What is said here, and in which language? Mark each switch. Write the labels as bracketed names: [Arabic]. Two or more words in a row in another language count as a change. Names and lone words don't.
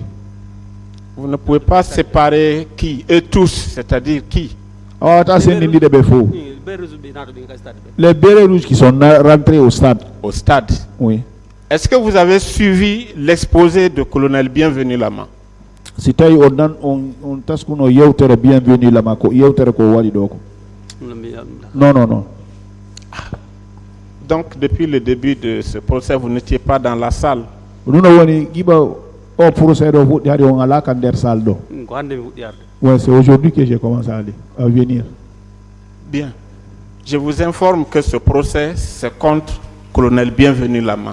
[French] Vous ne pouvez pas séparer qui? Eux tous, c'est-à-dire qui? Les bérets rouges qui sont rentrés au stade. Au stade? Oui. Est-ce que vous avez suivi l'exposé de colonel Bienvenu Lama? [Fula] Si on taskuno yewtere Bienvenu Lama ko yewtere ko wadi doko. [French] Non. Donc depuis le début de ce procès, vous n'étiez pas dans la salle. Ouais, c'est aujourd'hui que j'ai commencé à venir. Bien. Je vous informe que ce procès, c'est contre colonel Bienvenu Lama.